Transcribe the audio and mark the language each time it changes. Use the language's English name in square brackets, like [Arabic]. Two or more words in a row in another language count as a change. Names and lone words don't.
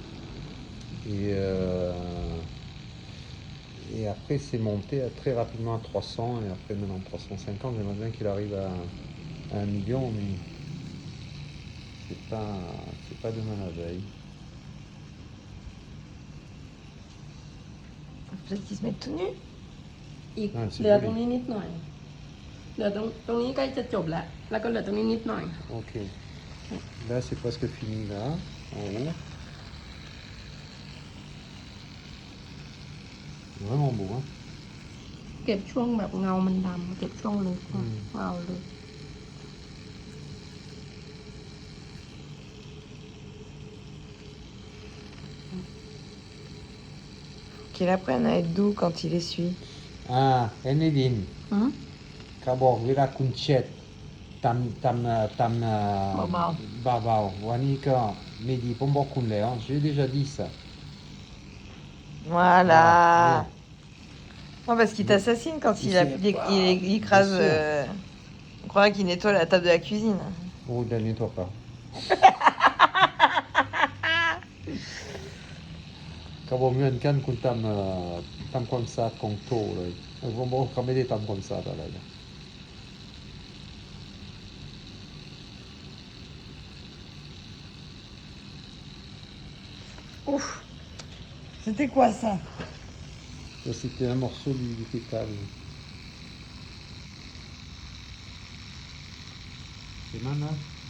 [French] Et après, c'est monté très rapidement à 300 et après maintenant 350. J'aimerais bien qu'il arrive à 1 million, mais c'est pas demain la veille. Peut-être qu'ils se mettent tout nus. [Thai] อีก [French] Ah, c'est [Thai] เหลือ [French] joli. [Thai] ตรงนี้นิดหน่อยเหลือตรงนี้ใกล้จะจบแล้วแล้วก็เหลือตรงนี้นิดหน่อย [French] Ok. Là, c'est presque fini là, en haut. Vraiment beau, hein. [Thai] เก็บช่วงแบบเงามันดำเก็บช่วงลึก เงาลึก [French] Qu'il apprenne à être doux quand il essuie. Ah, Enedin. [Thai] หืม เขาบอกเวลาคุณเช็ด เบา เบาๆวันนี้ก็ไม่ดีผมบอกคุณแล้ว [French] j'ai déjà dit ça. Voilà. Voilà. Non, parce qu'il t'assassine quand Il il écrase. Bien sûr. On croirait qu'il nettoie la table de la cuisine. Oh, il ne nettoie pas. [Thai] เขาบอกเหมือนกันคุณทำความสะอาดของโตเลยผมบอกเขาไม่ได้ทำความสะอาดอะไรเลย [French] Ouf. C'était quoi ça? Ça, c'était un morceau du pétale. C'est mal, hein?